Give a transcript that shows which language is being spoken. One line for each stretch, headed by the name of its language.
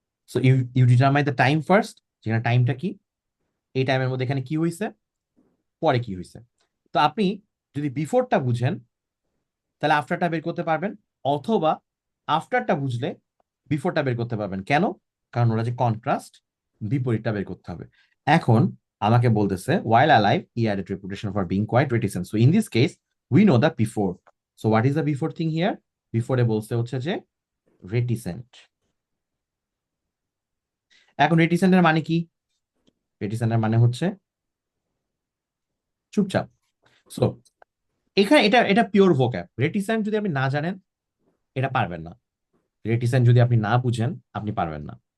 English: so you you determine the time first,
Bangla: যেখানে টাইমটা কি, এই টাইমের মধ্যে এখানে কি হয়েছে, পরে কি হয়েছে। তো আপনি যদি বিফোরটা বুঝেন তাহলে আফটারটা বের করতে পারবেন, অথবা আফটারটা বুঝলে বিফোরটা বের করতে পারবেন। কেন? কারণ ওরা যে কন্ট্রাস্ট, বিপরীতটা বের করতে হবে। এখন আমাকে বলতেছে
English: while alive he had a reputation for being quite reticent, so in this case we know the before. So what is the before thing here?
Bangla: Before এ বলতে হচ্ছে যে reticent। এখন reticent এর মানে কি? reticent এর মানে হচ্ছে চুপচাপ। সো এখানে এটা এটা পিওর ভোক্যাব। reticent যদি আপনি না জানেন এটা পারবেন না, reticent যদি আপনি না বুঝেন আপনি পারবেন না।